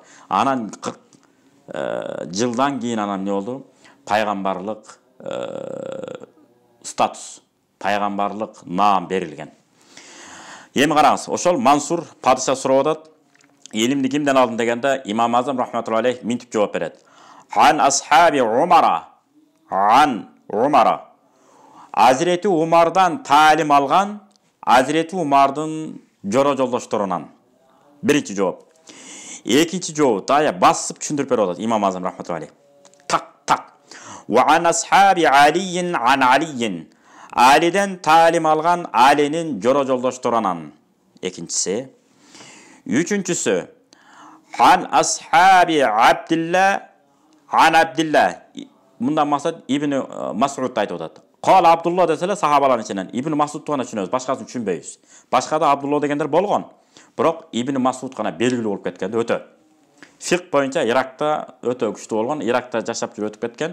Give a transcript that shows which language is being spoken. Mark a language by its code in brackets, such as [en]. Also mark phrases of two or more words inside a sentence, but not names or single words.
[ky] Анан 40 жылдан кийин анан эмне болду? Пайгамбарлык статус, пайгамбарлык наам берилген. Эми караңыз, ошол Мансур падыша сурап атат. Илимди кимден алдың дегенде Имам Азам [ar] رحمة الله عليه [ky] минтип жооп берет. [ar] عن أصحاب عمر عن عمر. [ky] Азирети Умардан таалим алган, Азирети Умардын жора жолдошторунан. Биринчи жооп. Экинчи жооп дая басып түшүндүрүп берип атат Имам Азам [ar] رحمة الله عليه. [ky] Так. [ar] وعن أصحاب علي عن علي. [ky] Алиден таалим алган, Алинин жора жолдошторунан. Экинчиси. Үчүнчүсү [ar] عن أصحاب عبد الله عن عبد الله. [ky] Мындан максат Ибн Мас'уд айтып атат. [ar] قال عبد الله [ky] деселе сахабалардын ичинен Ибн Мас'удду гана түшүнөбүз, башкасын түшүнбөйбүз. Башкада Абдулла дегендер болгон, бирок Ибн Мас'уд гана белгилүү болуп кеткен өтө. Фик боюнча Иракта өтө күчтүү болгон, Иракта жашап жүрүп өтүп кеткен.